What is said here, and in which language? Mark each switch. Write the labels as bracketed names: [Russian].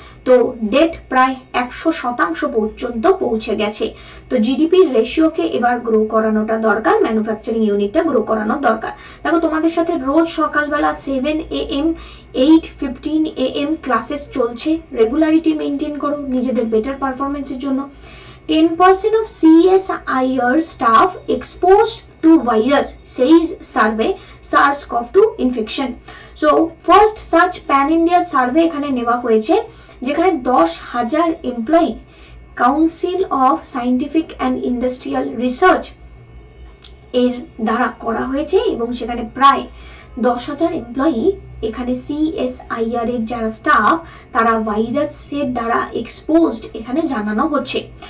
[Bangla] তো ডেট প্রায় 100% পর্যন্ত পৌঁছে গেছে। তো জিডিপির রেশিওকে এবার গ্রো করানোটা দরকার, ম্যানুফ্যাকচারিং ইউনিটটা গ্রো করানো দরকার। দেখো তোমাদের সাথে রোজ সকালবেলা 7 AM 8:15 AM ক্লাসেস চলছে, রেগুলারিটি মেনটেন করো নিজেদের বেটার পারফরমেন্সের জন্য। [English] 10% of CSIR staff exposed to virus, says survey SARS-CoV-2 infection. So first such pan India survey [Bangla] এখানে নেওয়া হয়েছে, যেখানে 10,000 employee council of scientific and industrial research এর দ্বারা করা হয়েছে, এবং সেখানে প্রায় 10,000 এমপ্লয়ি এখানে CSIR এর যারা স্টাফ তারা ভাইরাসের দ্বারা এক্সপোজড এখানে জানানো হচ্ছে।